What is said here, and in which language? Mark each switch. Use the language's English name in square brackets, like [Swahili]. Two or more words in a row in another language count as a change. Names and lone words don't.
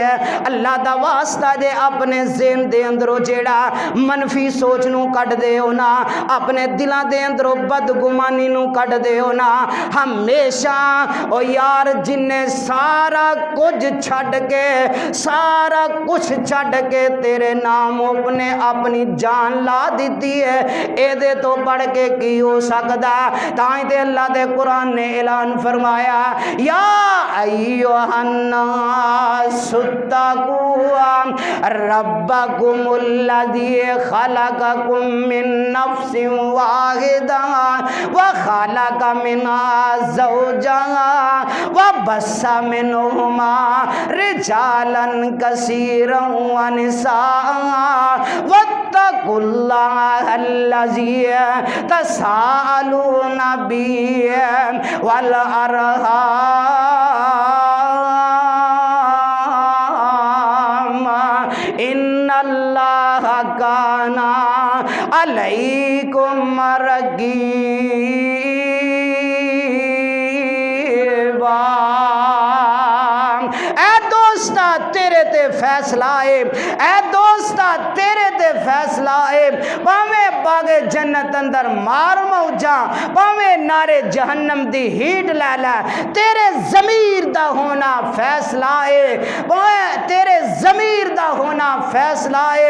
[Punjabi] ਅੱਲਾਹ ਦਾ ਵਾਸਤਾ ਜੇ ਆਪਣੇ ਜ਼ਿਹਨ ਦੇ ਅੰਦਰੋਂ ਜਿਹੜਾ ਮਨਫ਼ੀ ਸੋਚ ਨੂੰ ਕੱਢ ਦਿਓ ਨਾ, ਆਪਣੇ ਦਿਲਾਂ ਦੇ ਅੰਦਰੋਂ ਬਦਗੁਮਾਨੀ ਨੂੰ ਕੱਢ ਦਿਓ ਨਾ, ਹਮੇਸ਼ਾ ਓ ਯਾਰ ਜਿੰਨੇ ਸਾਰਾ ਕੁਝ ਛੱਡ ਕੇ, ਸਾਰਾ ਕੁਝ ਛੱਡ ਕੇ ਤੇਰੇ ਨਾਮ ਆਪਣੇ ਆਪਣੀ ਜਾਨ ਲਾ ਦਿੱਤੀ ਹੈ, ਏਦੇ ਤੋਂ ਵੱਧ ਕੇ ਕੀ ਹੋ ਸਕਦਾ। ਤਾਈਂ ਤੇ ਅੱਲਾਹ ਦੇ ਕੁਰਾਨ ਨੇ ਐਲਾਨ ਫ਼ਰਮਾਇਆ ਯਾ [Arabic] أيها الناس اتقوا ربكم الذي خلقكم من نفس واحدة وخلق منها زوجها وبث منهما رجالا كثيرا ونساء واتقوا الله الذي تساءلون به وال أرحام إن الله كان عليكم رقيبا. [Punjabi] ਐ ਦੋਸਤਾ ਤੇਰੇ ਤੇ ਫ਼ੈਸਲਾ ਹੈ, ਐ ਦੋਸਤਾ ਤੇਰੇ ਤੇ ਫ਼ੈਸਲਾ ਹੈ, ਭਾਵੇਂ ਬਾਗ਼ੇ ਜੰਨਤ ਅੰਦਰ ਮਾਰ ਮੌਜਾਂ, ਭਾਵੇਂ ਨਾਰੇ ਜਹੰਨਮ ਦੀ ਹੀਟ ਲੈ ਲੈ, ਤੇਰੇ ਜ਼ਮੀਰ ਦਾ ਹੋਣਾ ਫ਼ੈਸਲਾ ਹੈ, ਭਾਵੇਂ ਤੇਰੇ ਜ਼ਮੀਰ ਦਾ ਹੋਣਾ ਫ਼ੈਸਲਾ ਹੈ।